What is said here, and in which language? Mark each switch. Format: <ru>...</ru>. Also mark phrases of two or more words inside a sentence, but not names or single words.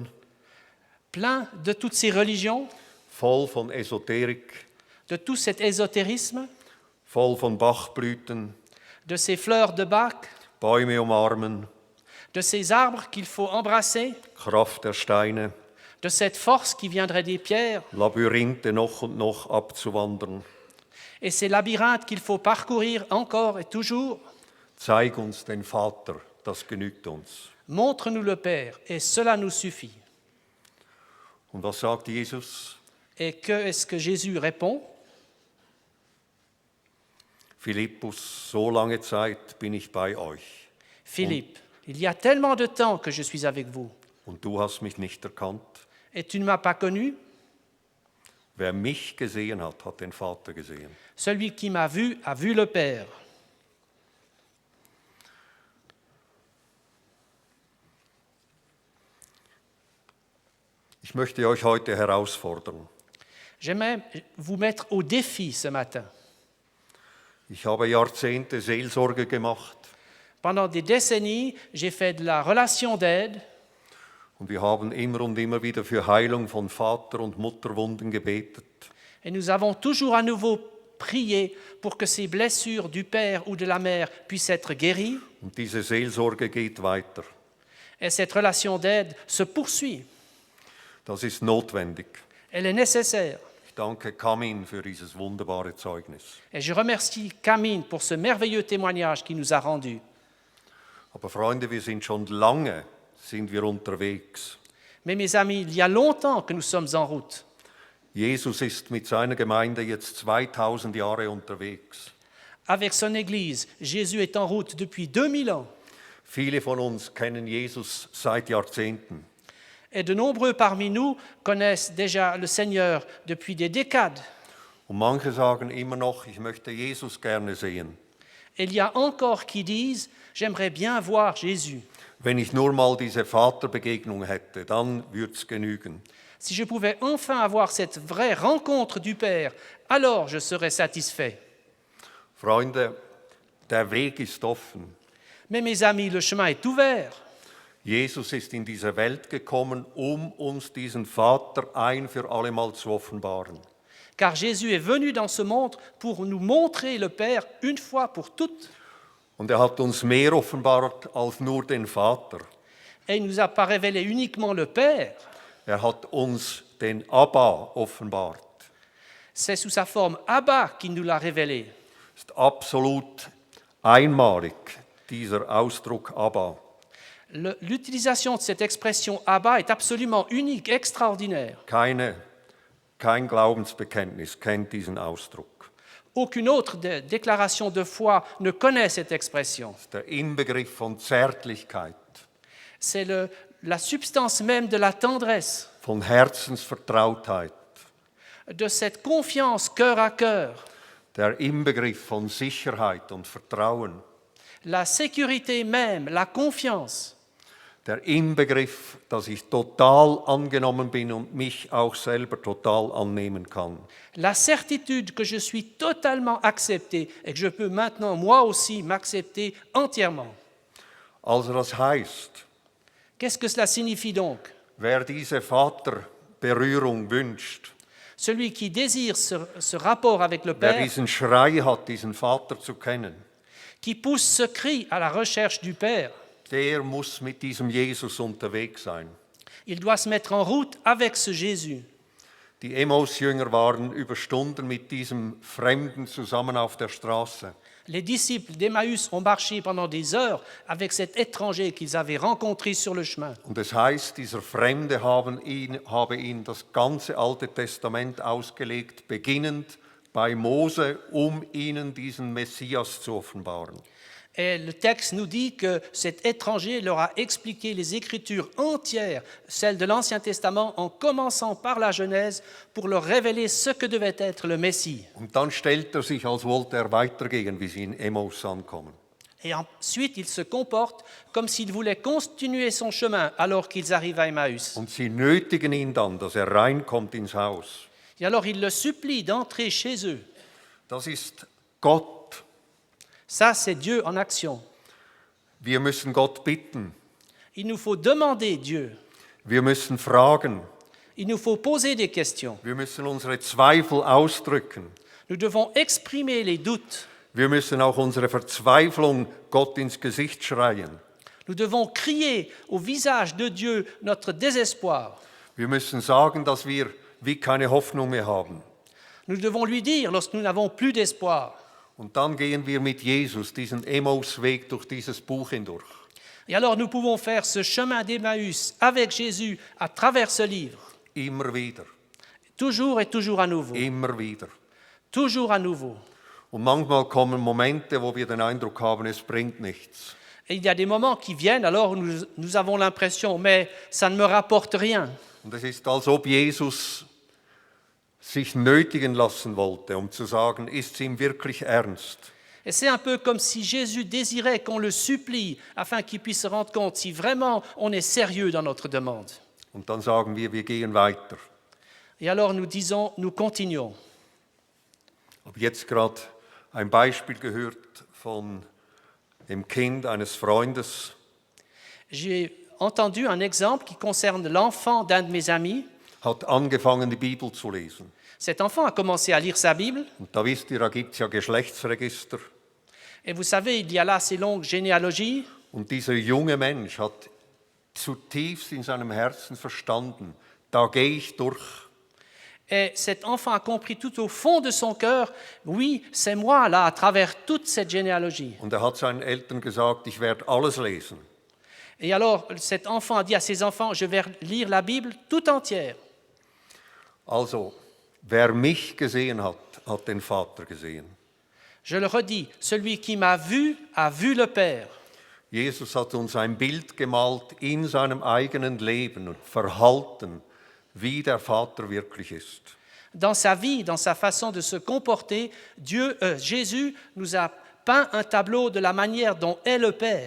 <fr>plein de toutes ces religions,</fr> <de>voll von Esoterik,</de> <fr>de tout cet ésotérisme,</fr> <de>voll von Bachblüten,</de> <fr>de ces fleurs de Bach,</fr> <de>Bäume umarmen,</de> <fr>de ces arbres qu'il faut embrasser,</fr> <de>Kraft der Steine,</de> <fr>de cette force qui viendrait des pierres,</fr> <de>Labyrinthe noch und noch abzuwandern.</de> <fr>et ces labyrinthes qu'il faut parcourir encore et toujours.</fr> <de>Zeig uns den Vater, das genügt uns.</de> <fr>Montre-nous le Père, et cela nous suffit.</fr> <de>Und was sagt Jesus?</de> <fr>Et que est-ce que Jésus répond?</fr> <de>Philippus, so lange Zeit bin ich bei euch.</de> <fr>Philippe, il y a tellement de temps que je suis avec vous,</fr> <de>Und du hast mich nicht erkannt.</de> <fr>et tu ne m'as pas connu.</fr> <de>Wer mich gesehen hat, hat den Vater gesehen.</de> <fr>Celui qui m'a vu a vu le Père.</fr> <de>Ich möchte euch heute herausfordern.</de> <fr>J'aimerais vous mettre au défi ce matin.</fr> <de>Ich habe Jahrzehnte Seelsorge gemacht</de> <fr>Pendant des décennies, j'ai fait de la relation d'aide</fr> <de>und wir haben immer und immer wieder für Heilung von Vater- und Mutterwunden gebetet.</de> <fr>et nous avons toujours à nouveau prié pour que ces blessures du père ou de la mère puissent être guéries.</fr> <de>Und diese Seelsorge geht weiter.</de> <fr>Et cette relation d'aide se poursuit.</fr> <de>Das ist notwendig.</de> <fr>Elle est nécessaire.</fr> <de>Ich danke Kamin für dieses wunderbare Zeugnis.</de> <fr>Et je remercie Camille pour ce merveilleux témoignage qu'il nous a rendu.</fr> <de>Aber Freunde, wir sind schon lange unterwegs.</de> <fr>Mais mes amis, il y a longtemps que nous sommes en route.</fr> <de>Jesus ist mit seiner Gemeinde jetzt 2000 Jahre unterwegs.</de> <fr>Avec son Église, Jésus est en route depuis 2000 ans.</fr> <de>Viele von uns kennen Jesus seit Jahrzehnten.</de> <fr>Et de nombreux parmi nous connaissent déjà le Seigneur depuis des décades.</fr> <de>Und manche sagen immer noch, ich möchte Jesus gerne sehen.</de> <fr>Et il y a encore qui disent, j'aimerais bien voir Jésus.</fr> <de>Wenn ich nur mal diese Vaterbegegnung hätte, dann würde es genügen.</de> <fr>Si je pouvais enfin avoir cette vraie rencontre du Père, alors je serais satisfait.</fr> <de>Freunde, der Weg ist offen.</de> <fr>Mais mes amis, le chemin est ouvert.</fr> <de>Jesus ist in diese Welt gekommen, um uns diesen Vater ein für allemal zu offenbaren.</de> <fr>car Jésus est venu dans ce monde pour nous montrer le Père une fois pour toutes.</fr> <de>Und hat uns mehr offenbart als nur den Vater.</de> <fr>Et il ne nous a pas révélé uniquement le Père,</fr> <de>Hat uns den Abba offenbart.</de> <fr>c'est sous sa forme Abba qu'il nous l'a révélé.</fr> <de>Ist absolut einmalig, dieser Ausdruck Abba.</de> <fr>L'utilisation de cette expression Abba est absolument unique, extraordinaire.</fr> <de>Kein Glaubensbekenntnis kennt diesen Ausdruck.</de> <fr>Aucune autre déclaration de foi ne connaît cette expression.</fr> <de>Das ist der Inbegriff von Zärtlichkeit,</de> <fr>C'est la substance même de la tendresse,</fr> <de>von Herzensvertrautheit,</de> <fr>de cette confiance cœur à cœur,</fr> <de>der Inbegriff von Sicherheit und Vertrauen,</de> <fr>la sécurité même, la confiance,</fr> <de>der Inbegriff, dass ich total angenommen bin und mich auch selber total annehmen kann.</de> <fr>la certitude que je suis totalement accepté et que je peux maintenant moi aussi m'accepter entièrement.</fr> <de>Also das heißt,</de> <fr>Qu'est-ce que cela signifie donc?</fr> <de>wer diese Vaterberührung wünscht,</de> <fr>Celui qui désire ce rapport avec le</fr> <de>wer</de> <fr>Père,</fr> <de>diesen Schrei hat, diesen Vater zu kennen,</de> <fr>qui pousse ce cri à la recherche du Père,</fr> <de>der muss mit diesem Jesus unterwegs sein.</de> <fr>il doit se mettre en route avec ce Jésus.</fr> <de>Die Emmaus-Jünger waren über Stunden mit diesem Fremden zusammen auf der Straße.</de> <fr>Les disciples d'Emmaüs ont marché pendant des heures avec cet étranger qu'ils avaient rencontré sur le chemin.</fr> <de>Und es heißt, dieser Fremde habe ihn das ganze Alte Testament ausgelegt, beginnend bei Mose, um ihnen diesen Messias zu offenbaren.</de> <fr>Et le texte nous dit que cet étranger leur a expliqué les Écritures entières, celles de l'Ancien Testament, en commençant par la Genèse, pour leur révéler ce que devait être le Messie.</fr> <de>Und dann stellt sich, als wollte weitergehen, wie sie in Emmaus ankommen.</de> <fr>Et ensuite, il se comporte comme s'il voulait continuer son chemin alors qu'ils arrivent à Emmaüs.</fr> <de>Und sie nötigen ihn dann, dass reinkommt ins Haus.</de> <fr>Et alors, il le supplie d'entrer chez eux.</fr> <de>Das ist Gott.</de> <fr>Ça, c'est Dieu en action.</fr> <de>Wir müssen Gott bitten.</de> <fr>Il nous faut demander Dieu.</fr> <de>Wir müssen fragen.</de> <fr>Il nous faut poser des questions.</fr> <de>Wir müssen unsere Zweifel ausdrücken.</de> <fr>Nous devons exprimer les doutes.</fr> <de>Wir müssen auch unsere Verzweiflung Gott ins Gesicht schreien.</de> <fr>Nous devons crier au visage de Dieu notre désespoir.</fr> <de>Wir müssen sagen, dass wir wie keine Hoffnung mehr haben.</de> <fr>Nous devons lui dire lorsque nous n'avons plus d'espoir.</fr> <de>Und dann gehen wir mit Jesus diesen Emmausweg durch dieses Buch hindurch.</de> <fr>Et alors nous pouvons faire ce chemin d'Emmaüs avec Jésus à travers ce livre.</fr> <de>Immer wieder,</de> <fr>Toujours et toujours à nouveau.</fr> <de>immer wieder.</de> <fr>Toujours à nouveau.</fr> <de>Und manchmal kommen Momente, wo wir den Eindruck haben, es bringt nichts.</de> <fr>Et il y a des moments qui viennent alors où nous avons l'impression, mais ça ne me rapporte rien.</fr> <de>Und es ist, als ob Jesus sich nötigen lassen wollte, um zu sagen, ist es ihm wirklich ernst?</de> <fr>Et c'est un peu comme si Jésus désirait qu'on le supplie afin qu'il puisse se rendre compte si vraiment on est sérieux dans notre demande.</fr> <de>Und dann sagen wir gehen weiter.</de> <fr>Et alors nous disons, nous continuons.</fr> <de>Ich habe jetzt gerade ein Beispiel gehört von dem Kind eines Freundes.</de> <fr>J'ai entendu un exemple qui concerne l'enfant d'un de mes amis.</fr> <de>Hat angefangen, die Bibel zu lesen.</de> <fr>Cet enfant a commencé à lire sa Bible.</fr> <de>Und da wisst ihr, da gibt es ja Geschlechtsregister.</de> <fr>Et vous savez, il y a là ces longues généalogies.</fr> <de>Und dieser junge Mensch hat zutiefst in seinem Herzen verstanden, da gehe ich durch.</de> <fr>Et cet enfant a compris tout au fond de son cœur, oui, c'est moi là, à travers toute cette généalogie.</fr> <de>Und hat seinen Eltern gesagt, ich werde alles lesen.</de> <fr>Et alors, cet enfant a dit à ses enfants, je vais lire la Bible tout entière.</fr> <de>Also, wer mich gesehen hat, hat den Vater gesehen.</de> <fr>Je le redis, celui qui m'a vu a vu le Père.</fr> <de>Jesus hat uns ein Bild gemalt in seinem eigenen Leben und Verhalten, wie der Vater wirklich ist.</de> <fr>Dans sa vie, dans sa façon de se comporter, Jésus nous a peint un tableau de la manière dont est le Père,</fr>